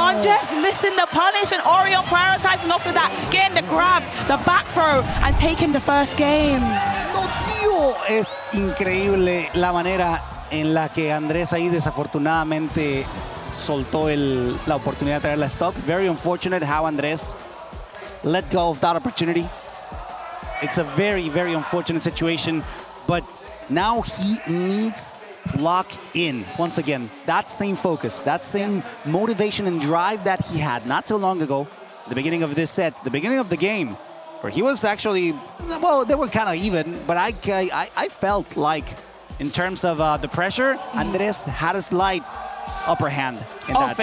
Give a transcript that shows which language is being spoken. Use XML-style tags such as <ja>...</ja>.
<en>Andres missing the punish, and Oryon prioritizing off of that, getting the grab, the back throw, and taking the first game.</en> <es>No, tío. Es increíble la manera en la que Andrés ahí desafortunadamente soltó la oportunidad de traer la stock.</es> <en>Very unfortunate how Andrés let go of that opportunity. It's a very, very unfortunate situation, but now he needs lock in once again. That same focus, that same motivation and drive that he had not too long ago, the beginning of this set, the beginning of the game, where he was actually, well, they were kind of even, but I felt like in terms of the pressure, Andres had a slight upper hand in that,</en>